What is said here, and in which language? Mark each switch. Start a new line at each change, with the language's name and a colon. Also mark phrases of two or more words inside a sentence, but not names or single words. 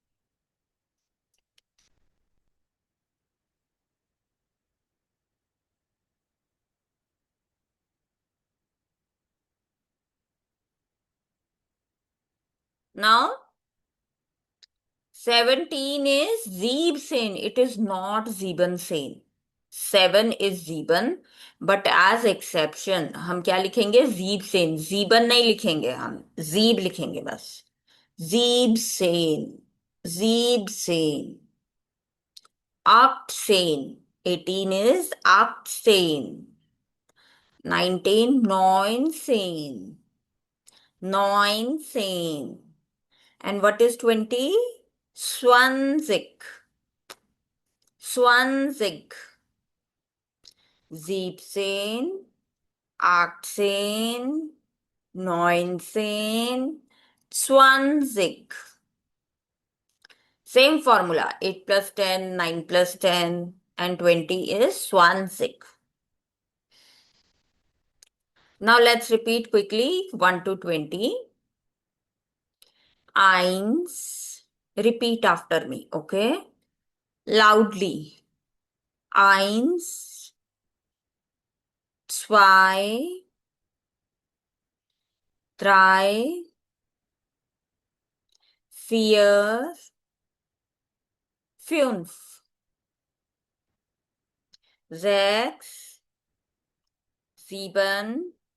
English: Now, 17 is Siebzehn. It is not Siebenzehn. 7 is Sieben, but as exception,
Hindi: हम क्या लिखेंगे?
German: Siebzehn.
Hindi: Sieben नहीं लिखेंगे हम. Sieb लिखेंगे बस.
German: Siebzehn. Siebzehn. Achtzehn.
English: 18 is Achtzehn. 19, Neunzehn.
German: Neunzehn.
English: And what is 20?
German: Zwanzig. Zwanzig. 17, 18, 19, 20.
English: Same formula. 8 plus 10, 9 plus 10, and 20 is 20. Now let's repeat quickly 1 to 20. Eins. Repeat after me, okay? Loudly.
German: Eins, zwei, drei, vier, fünf, sechs, sieben,